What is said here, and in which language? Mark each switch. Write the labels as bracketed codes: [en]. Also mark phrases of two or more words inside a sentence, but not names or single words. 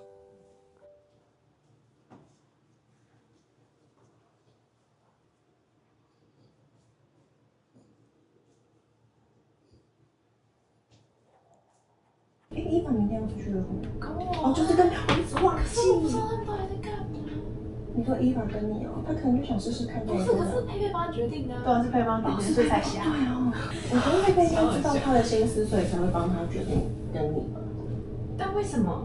[zh] Eva 明天要出去了哦，就是跟我一直忘记。我不知道他们到底在干嘛。你说Eva跟你哦，他可能就想試試看这個。不是，可是佩佩幫他決定的。對，是佩佩幫他決定，所以才瞎。對哦，我覺得佩佩應該知道他的心思，所以才會幫他決定跟你吧。但為什麼？